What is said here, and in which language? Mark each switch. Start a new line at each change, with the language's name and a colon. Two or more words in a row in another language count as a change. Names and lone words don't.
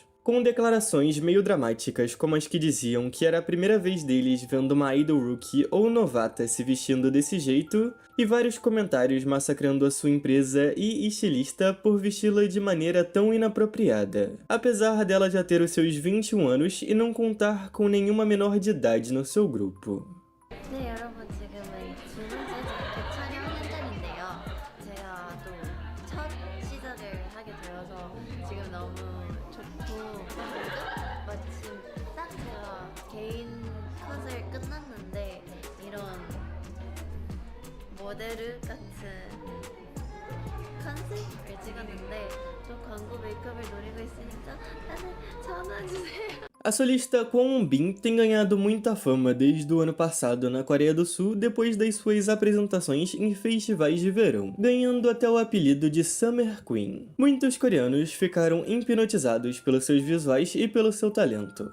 Portuguese: Com declarações meio dramáticas como as que diziam que era a primeira vez deles vendo uma idol rookie ou novata se vestindo desse jeito, e vários comentários massacrando a sua empresa e estilista por vesti-la de maneira tão inapropriada. Apesar dela já ter os seus 21 anos e não contar com nenhuma menor de idade no seu grupo.
Korean: 네, 여러분 지금은 두 번째 자켓 촬영 현장인데요. 제가 또 첫 시작을 하게 되어서 지금 너무 좋고 마침 딱 제가 개인 컷을 끝났는데 이런 모델 같은 컨셉을 찍었는데 저 광고 메이크업을 노리고 있으니까 다들 전화주세요.
Portuguese: A solista Kwon Bin tem ganhado muita fama desde o ano passado na Coreia do Sul depois das suas apresentações em festivais de verão, ganhando até o apelido de Summer Queen. Muitos coreanos ficaram hipnotizados pelos seus visuais e pelo seu talento.